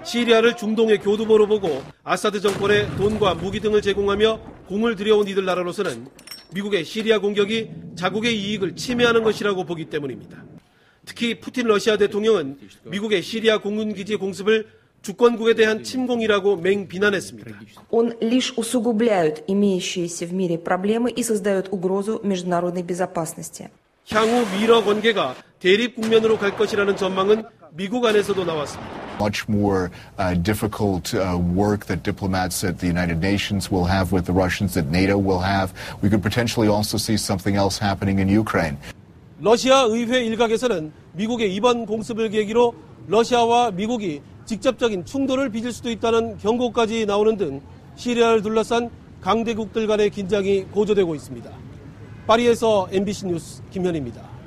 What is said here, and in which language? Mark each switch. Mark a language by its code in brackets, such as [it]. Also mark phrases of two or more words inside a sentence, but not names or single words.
[ko] 시리아를 중동의 교두보로 보고 아사드 정권에 돈과 무기 등을 제공하며 공을 들여온 이들 나라로서는 미국의 시리아 공격이 자국의 이익을 침해하는 것이라고 보기 때문입니다. 특히 푸틴 러시아 대통령은 미국의 시리아 공군기지 공습을 주권국에 대한 침공이라고 맹비난했습니다. [ru] Он лишь усугубляет имеющиеся в мире проблемы и создает угрозу международной безопасности. [ko] 향후 미러 관계가 대립 국면으로 갈 것이라는 전망은 미국 안에서도 나왔습니다. [en] Much more difficult work that diplomats at the United Nations will have with the Russians, that NATO will have. We could potentially also see something else happening in Ukraine. [ko] 러시아 의회 일각에서는 미국의 이번 공습을 계기로 러시아와 미국이 직접적인 충돌을 빚을 수도 있다는 경고까지 나오는 등 시리아를 둘러싼 강대국들 간의 긴장이 고조되고 있습니다. 파리에서 MBC 뉴스 김현입니다.